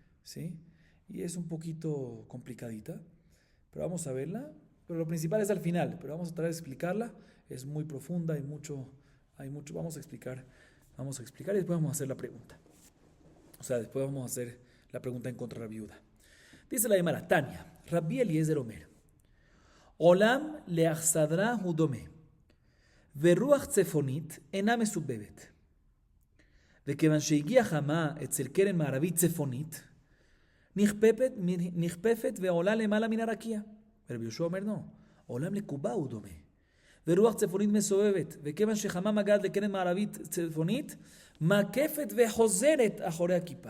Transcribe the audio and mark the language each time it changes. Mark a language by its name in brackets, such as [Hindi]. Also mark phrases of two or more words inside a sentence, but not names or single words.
[Spanish] Y es un poquito complicadita, pero vamos a verla. Pero lo principal es al final, pero vamos a tratar de explicarla. Es muy profunda, hay mucho, vamos a explicar y después vamos a hacer la pregunta. O sea, después vamos a hacer la pregunta en contra de la viuda. Dice la Gemara, [Hebrew] תניא, רבי אליעזר אומר, עולם לאכסדרה הוא דומה, ורוח צפונית אינה מסובבת. וכיוון שהגיע חמה אצל קרן מערבית צפונית, נכפפת ועולה למעלה מן הרקיע. ורבי יהושע אומר, לא, עולם לקובה הוא דומה. ורוח צפונית מסובבת, וכיוון שחמה מגעת לקרן מערבית צפונית, מקפת וחוזרת אחורי הכיפה.